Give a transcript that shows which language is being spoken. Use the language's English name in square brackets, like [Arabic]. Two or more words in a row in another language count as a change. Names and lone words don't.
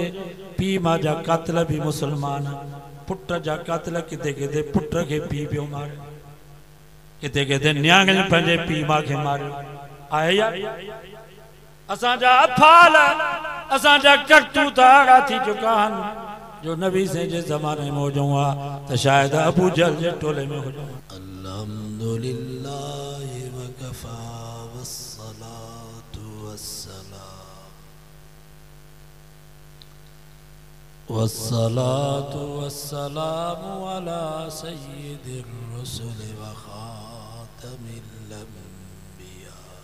[Sindhi] पी मां जा कातिल भी मुसलमान, पुट जा कातिल किथे किथे पुट के पी पियो मारे, किथे किथे न्याणियूं पंहिंजे पी मां खे मारियो आहे या असांजा अफाल असांजा करतूत अहिड़ा थी चुका आहिनि जो नबी से जे ज़माने में हुजूं हा त शायद अबू जहल जे टोले में हुजूं। [Arabic] الحمد لله وكفى والصلاة والسلام على سيد الرسل وخاتم الأنبياء.